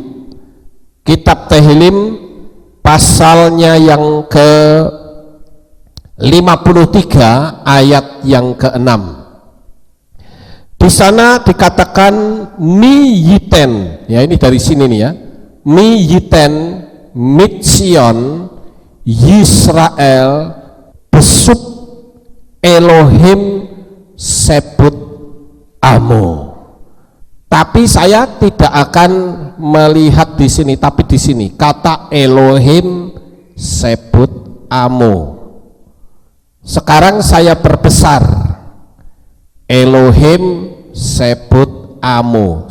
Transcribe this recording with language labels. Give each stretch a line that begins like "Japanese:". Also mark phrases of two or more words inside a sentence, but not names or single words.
Indonesian: Kitab Tehillim pasalnya yang ke 53 ayat yang ke-6. Di sana dikatakan
Hebrew: מי יתן,
Indonesian: ya ini dari sini nih ya.
Hebrew: מי יתן מציון ישראל בשוב אלהים שבות עמו.
Indonesian: Tapi saya tidak akan melihat di sini, tapi di sini kata
Hebrew: אלהים שבות עמו.
Indonesian: Sekarang saya perbesar,
Hebrew: אלהים שבות עמו.